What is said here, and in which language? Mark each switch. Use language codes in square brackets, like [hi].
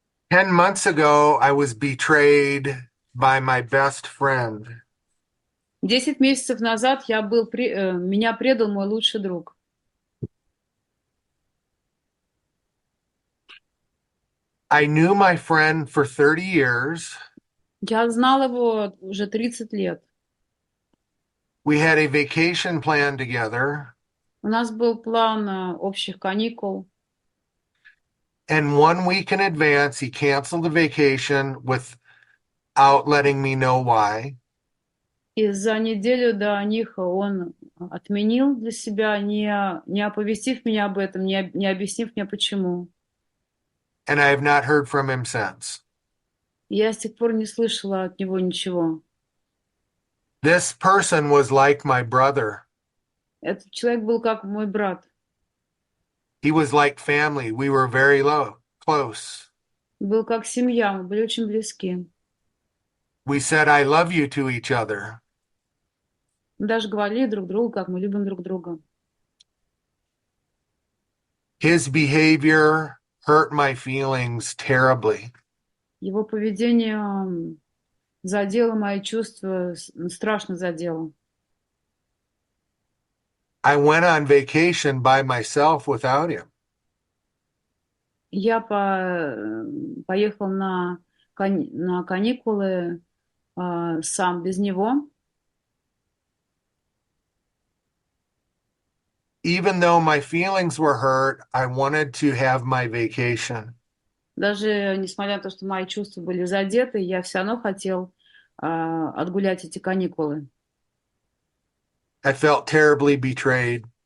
[en] 10 months ago, I was betrayed by my best friend. [ru] 10 месяцев назад меня предал мой лучший друг. [en] I knew my friend for 30 years. [ru] Я знал его уже 30 лет. [en] We had a vacation plan together. [ru] У нас был план общих каникул. [en] And 1 week in advance, he canceled the vacation without letting me know why. [ru] И за неделю до них он отменил для себя, не оповестив меня об этом, не объяснив мне почему. [en] And I have not heard from him since. [ru] Я с тех пор не слышала от него ничего. [en] This person was like my brother. [ru] Этот человек был как мой брат. [en] He was like family. We were very close. [ru] Был как семья, мы были очень близки. [en] We said, I love you to each other. [ru] Мы даже говорили друг другу, как мы любим друг друга. [en] His behavior hurt my feelings terribly. [ru] Его поведение задело мои чувства, страшно задело. [en] I went on vacation by myself without him. [ru] Я поехал на каникулы сам, без него. [en] Even though my feelings were hurt, I wanted to have my vacation. [ru] Даже несмотря на то, что мои чувства были задеты, я все равно хотел отгулять эти каникулы. [en] I felt terribly betrayed.